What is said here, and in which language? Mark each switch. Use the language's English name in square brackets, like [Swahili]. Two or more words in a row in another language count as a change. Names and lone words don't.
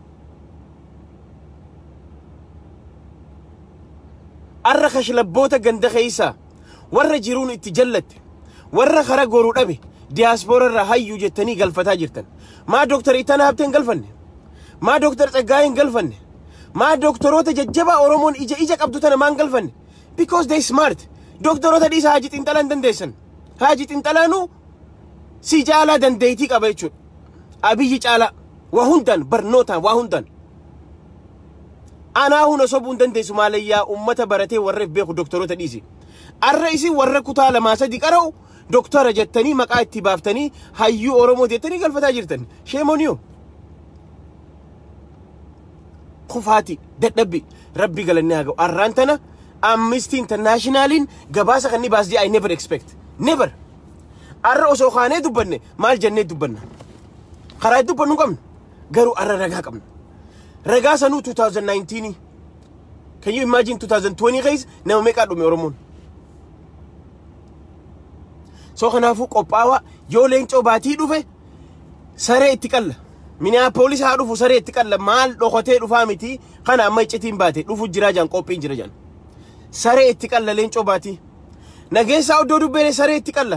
[Oromo] Arra kashlabboota ganda keessa warra jiruun itti jallatte warra kara goruu dhabe diaspora irraa hayyuu jettanii galfataa jirtan. Maa Dr. Ittana Habteen galfanne? Maa Dr. Tsaggaayeen galfanne? Maa doktoroota jajjabaa Oromoon ija qabdu tana maan galfanne? [English] Because they smart. [Oromo] Doktoroota dhiisa Haji Xinxalaan dandeessan. Haji Xinxalaanu si caalaa dandeettii qaba jechuudha. Abiyyi caalaa waa hundaan barnootaan waa hundaan. Anaa hunda sobuun dandeessu maalayyaa ummata baratee warreef beeku doktoroota dhiisi. Arra isin warra kutaa 2-3 qara'u doktora jettanii maqaa itti baaftanii hayyuu Oromoo jettanii galfataa jirtan. [English] Shame on you. [Oromo] Kufaati dadhabbi rabbi galanni haa ga'u. Arraan tana Amnesty Internationalin gabaasa kan ni baasdee [English] I never expect. Never. [Oromo] Arra osoo kaanee dubbanne maal jennee dubbanna. Karaa dubbannu qabna. Garuu arra ragaa qabna. Ragaa sanuu 2019. [English] Can you imagine 2020 guys? [Oromo] Nama meeqaa dhume Oromoon. So kanaafuu qophaawaa yoo leencoo baatii dhufe saree itti qalla. Minneapolis haa dhufu saree itti qalla. Maal dhokotee dhufaa miti kana amma iccitiin baate dhufu jira jaan qophiin jira jaan. Saree itti qalla leencoo baatii. Nageessaa oddoo dubbeen saree itti qalla.